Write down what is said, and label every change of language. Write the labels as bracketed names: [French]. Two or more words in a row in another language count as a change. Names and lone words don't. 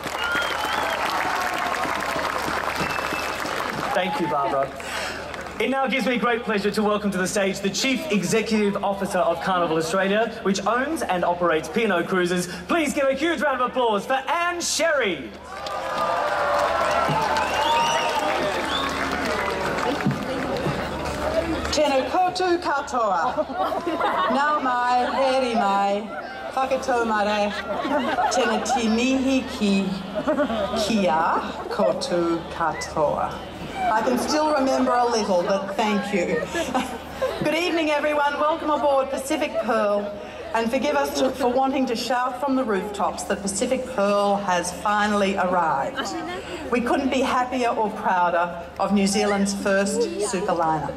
[English] Thank you, Barbara. It now gives me great pleasure to welcome to the stage the Chief Executive Officer of Carnival Australia, which owns and operates P&O Cruises. Please give a huge round of applause for Anne Sherry. [Māori] Tēnā koutou katoa. Nā mai, heri mai, whakatau mare, tēnā te mihi ki kia koutou katoa. [English] I can still remember a little, but thank you. Good evening, everyone. Welcome aboard Pacific Pearl, and forgive us for wanting to shout from the rooftops that Pacific Pearl has finally arrived. We couldn't be happier or prouder of New Zealand's first superliner.